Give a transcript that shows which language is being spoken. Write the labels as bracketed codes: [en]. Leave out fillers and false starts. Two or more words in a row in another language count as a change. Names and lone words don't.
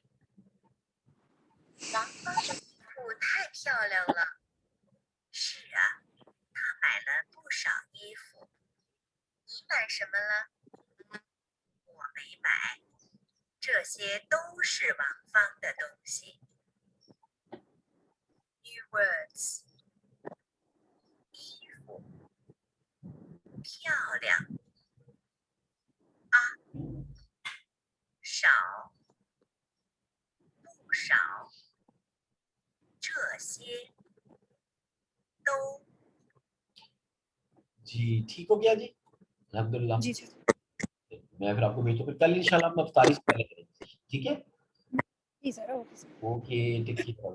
[zh] 王芳的衣服太漂亮了。是啊，她买了不少衣服。你买什么了？我没买，这些都是王芳的东西。 [en] New words， [zh] 衣服，漂亮，少，不少，这些都 [hi] जी ठीक हो गया जी, अल्हम्दुलिल्लाह। जी सर। मैं फिर आपको भेजता हूँ, फिर कल इंशाल्लाह हम अफ्तारी से पहले करेंगे, ठीक है? जी सर, [en] OK sir. OK, take care.